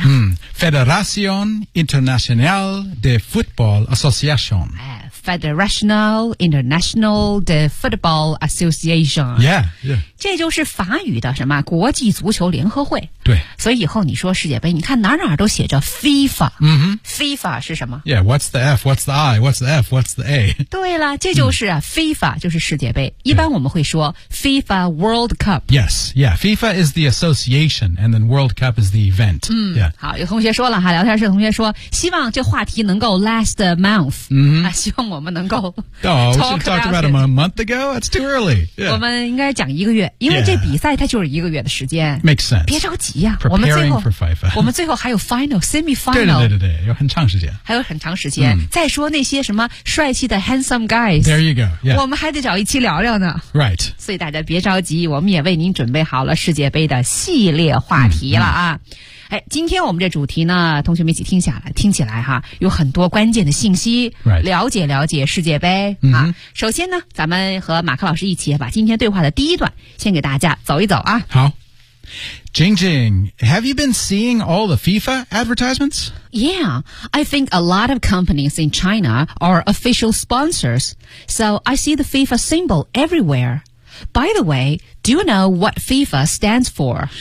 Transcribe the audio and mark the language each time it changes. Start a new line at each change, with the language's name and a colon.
Spanish: 嗯、Federación Internacional de Football Association、哎、Federación Internacional de Football Association
English: yeah, yeah.
Chinese: 这就是法语的什么国际足球联合会对所以以后你说世界杯你看哪哪都写着 FIFA、
English: mm-hmm.
Chinese: FIFA 是什么
English: Yeah, What's the F, What's the I, What's the F, What's the A
Chinese: 对了这就是、啊嗯、FIFA 就是世界杯一般我们会说 FIFA WorldCup.
English: Yes, yeah. FIFA is the association, and then World Cup is the event.、
Chinese: 嗯
English: yeah.
Chinese: 好，有同学说了哈，聊天室同学说，希望这话题能够
English: last a month.、 Mm-hmm.
Chinese: 啊、希望我们能够
English: talk about it. Oh, we should have talked about it a month ago. That's too early.、Yeah.
Chinese: 我们应该讲一个月，因为这比赛它就是一个月的时间。
English: Yeah. Makes sense.
Chinese: 别着急呀、啊，我们最后
English: preparing for FIFA.
Chinese: 我们最后还有 final, semi-final. 对对对对，有很长时间。还有很长时间。Mm. 再说那些什么帅气的
English: handsome guys. There you go.、Yeah.
Chinese: 我们还得找一期聊聊呢。
English: Right.
Chinese: 所以大家别着急。我们也为您准备好了世界杯的系列话题了啊、嗯嗯！哎，今天我们这主题呢，同学们一起听下来，听起来哈，有很多关键的信息，
English: right.
Chinese: 了解了解世界杯、嗯、啊。首先呢，咱们和马克老师一起把今天对话的第一段先给大家走一走啊。
English: 好 ，Jing Jing, have you been seeing all the FIFA advertisements? Yeah, I think a lot of companies in China are official sponsors, so I see the FIFA symbol everywhere. By the way, do you know what FIFA stands for?